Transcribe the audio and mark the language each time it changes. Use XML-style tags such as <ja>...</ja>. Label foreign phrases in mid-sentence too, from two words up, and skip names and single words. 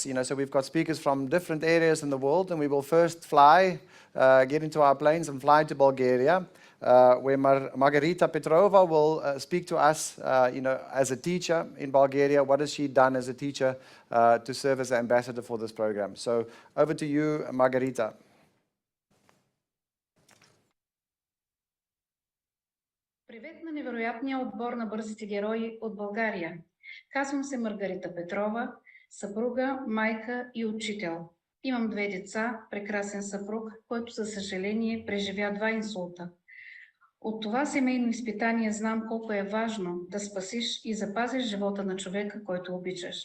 <en>You know, so we've got speakers from different areas in the world, and we will first fly, get into our planes and fly to Bulgaria, where Margarita Petrova will speak to us, you know, as a teacher in Bulgaria. What has she done as a teacher to serve as an ambassador for this program? So over to you, Margarita.</en> <bg>Привет на невероятния отбор на бързите герои от България. Казвам се Маргарита Петрова, съпруга, майка и учител. Имам 2 деца, прекрасен съпруг, който за съжаление преживя 2 инсулта. От това семейно изпитание знам колко е важно да спасиш и запазиш живота на човека, който обичаш.</bg>